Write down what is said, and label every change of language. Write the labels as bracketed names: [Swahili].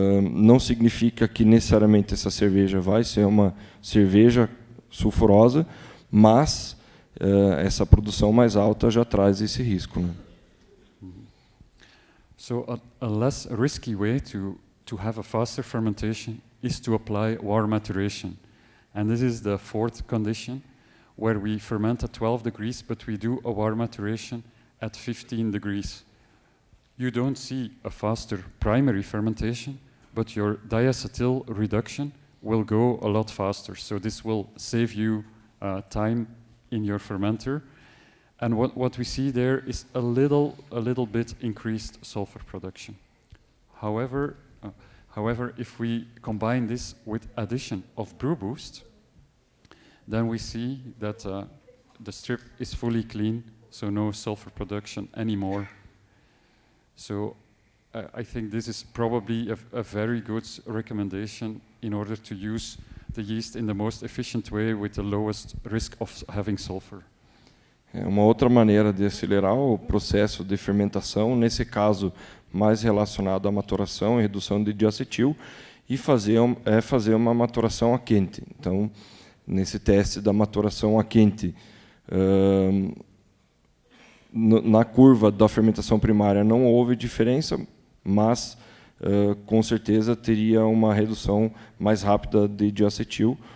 [Portuguese] Não significa que necessariamente essa cerveja vai ser uma cerveja sulfurosa, mas essa produção mais alta já traz esse risco, né? [English] So a less risky way to have a faster fermentation is to apply warm maturation. And this is the fourth condition, where we ferment at 12 degrees, but we do a warm maturation at 15 degrees. You don't see a faster primary fermentation, but your diacetyl reduction will go a lot faster. So this will save you time in your fermenter. And what we see there is a little bit increased sulfur production. However, if we combine this with addition of brew boost, then we see that the strip is fully clean, so no sulfur production anymore. So I think this is probably a very good recommendation in order to use the yeast in the most efficient way with the lowest risk of having sulfur. [Portuguese] Uma outra maneira de acelerar o processo de fermentação, nesse caso mais relacionado à maturação e redução de diacetil, e fazer uma maturação a quente. Então, nesse teste da maturação a quente, na curva da fermentação primária não houve diferença, mas com certeza teria uma redução mais rápida de diacetil,